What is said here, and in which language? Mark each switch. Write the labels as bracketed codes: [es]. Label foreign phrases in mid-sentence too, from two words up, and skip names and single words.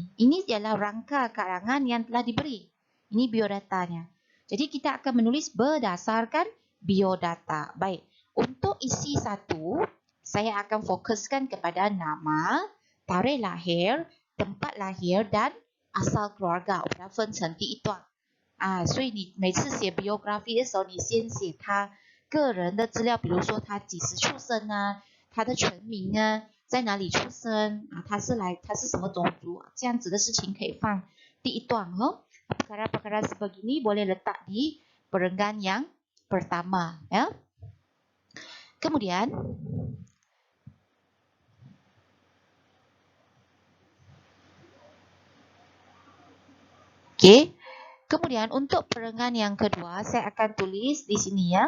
[ms] Ini ialah rangka karangan yang telah diberi. Ini biodatanya. Jadi kita akan menulis berdasarkan biodata. Baik. Untuk isi 1, saya akan fokuskan kepada nama, tarikh lahir, tempat lahir dan asal keluarga. [zh] 我们要分成第一段所以你每次写 biography 的时候，你先写他个人的资料，比如说他几时出生啊，他的全名啊，在哪里出生他是什么种族这样子的事情可以放第一段 [ms] perkara-perkara sebegini boleh letak di perenggan yang pertama [zh] ya. [ms] Kemudian kemudian untuk perenggan yang kedua saya akan tulis di sini ya.